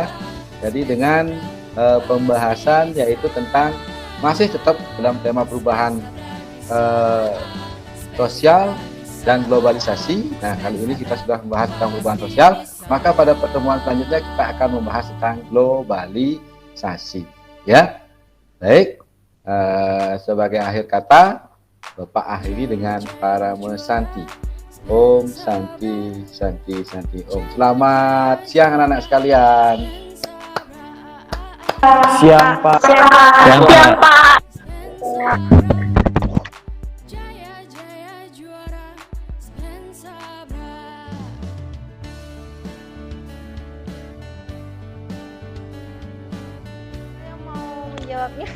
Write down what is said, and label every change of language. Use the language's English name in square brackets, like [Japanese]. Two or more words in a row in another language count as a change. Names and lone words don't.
[Indonesian] Jadi dengan pembahasan yaitu tentang masih tetap dalam tema perubahan sosial dan globalisasi. Nah, kali ini kita sudah membahas tentang perubahan sosial, maka pada pertemuan selanjutnya kita akan membahas tentang globalisasi ya. Baik, sebagai akhir kata Bapak akhiri dengan Parama Santi. [Sanskrit] Om Santi Santi Santi Om. [Indonesian] Selamat siang anak-anak sekalian. Siang, Pak. siang, Pak. Yang mau menjawabnya?